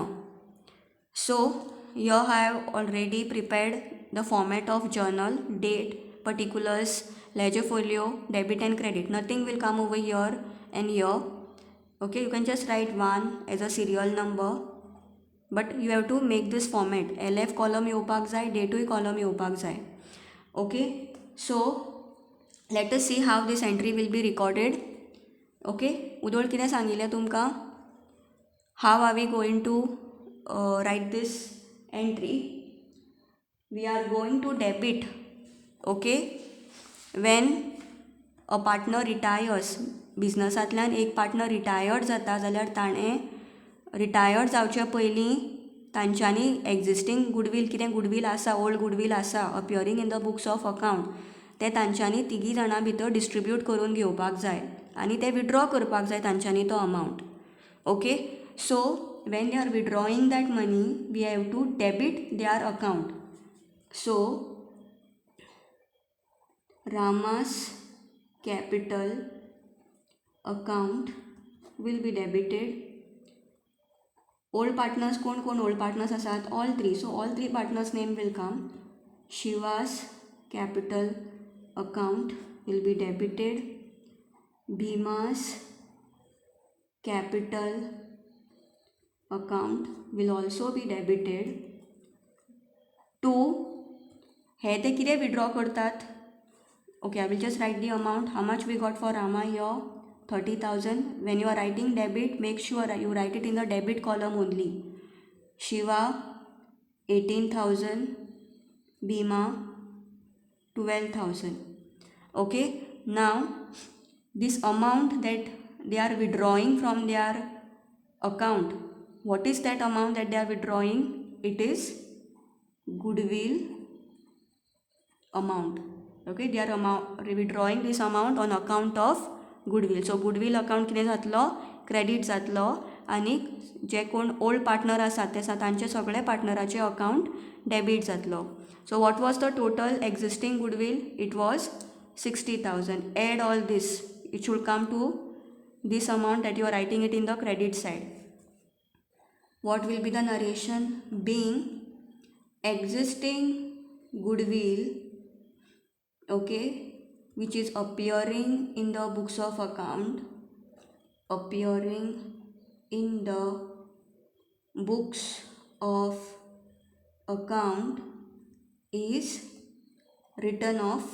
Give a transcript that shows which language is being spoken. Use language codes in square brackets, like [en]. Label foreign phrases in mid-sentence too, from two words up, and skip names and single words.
[en] So here I have already prepared the format of journal, date, particulars, ledger folio, debit and credit. Nothing will come over here and here. Okay, you can just write 1 as a serial number, but you have to make this format. LF column [kok] येवपाक जाय, [en] date column [kok] येवपाक जाय. [en] Okay, so let us see how this entry will be recorded. [kok] Okay, उदोळ कितें सांगिल्लें तुमकां? [en] How are we going to write this entry? We are going to debit, okay, when a partner retires. [kok] बिजनसांतल्यान एक पार्टनर रिटायर्ड जाता जाल्यार ताणें रिटायर्ड जावचे पयलीं तांच्यांनी [en] existing goodwill, [kok] कितें गुडवील आसा, [en] old goodwill [kok] आसा [en] appearing in the books of account, [kok] ते तांच्यांनी तिगी जाणां भितर डिस्ट्रिब्यूट करून घेवपाक जाय आनी ते विड्रॉ करपाक जाय तांच्यांनी तो अमावंट. [en] okay, so when they are withdrawing that money, we have to debit their account. So Rama's capital account will be debited. Old partners कोण old partners asat? All three. So all three partners name will come. Shiva's capital account will be debited. Bhima's capital account will also be debited. [kok] To हे ते कितें withdraw करतात? [en] Okay, I will just write the amount. How much we got for Rama here? 30,000. When you are writing debit, make sure you write it in the debit column only. Shiva 18,000, Bhima 12,000. Okay, now this amount that they are withdrawing from their account, what is that amount that they are withdrawing? It is goodwill amount. Okay, they are withdrawing this amount on account of goodwill. So goodwill account [kok] कितें जातलो? क्रेडिट जातलो आनी जे कोण [en] old partner [kok] आसात ते तांचे सगळे पार्टनराचे [en] account debit [kok] जातलो. [en] So what was the total existing goodwill? It was 60,000. Add all this. It should come to this amount that you are writing it in the credit side. What will be the narration? Being existing goodwill, okay, which is appearing in the books of account, appearing in the books of account is written off.